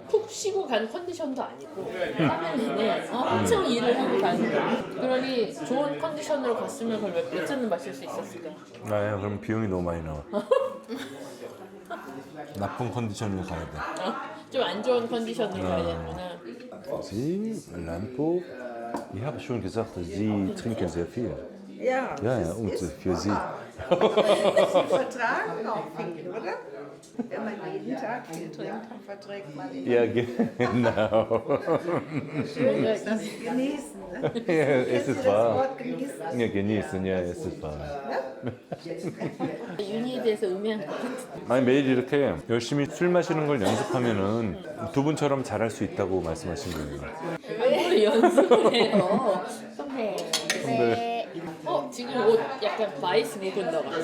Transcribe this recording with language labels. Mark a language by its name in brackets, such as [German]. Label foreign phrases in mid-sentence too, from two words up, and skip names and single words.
[Korean] 푹 쉬고 간 컨디션도 아니고 3일 내내 엄청 일을 하고 가는 거. 그러니 좋은 컨디션으로 갔으면 그걸 몇 잔을 마실 수 있었을까? 아, 그럼 비용이 너무 많이 나와. 나쁜 컨디션으로 가야 돼. 좀 안 좋은 컨디션으로 가야 되는구나. [German] Sie, Lampo, ich habe schon gesagt, Sie trinken sehr viel. Ja, Ja, das und ist für Sie. wahr. Sie vertragen auch viel, oder? Wenn man jeden Tag viel trinkt, dann verträgt man ihn. Ja, genau. Schön ist das Genießen. Ne? Ja, es Kennst du ist das wahr. Wort genießen? Ja, genießen, ja, es ist wahr. [Korean] 윤희에 대해서 의미한 거. 아니, 매일 이렇게 열심히 술 마시는 걸 연습하면은 두 분처럼 잘할 수 있다고 말씀하신 거예요. 뭘 연습을 해요? 선배. 근데 지금 옷 약간 바이스 묵은다 같아.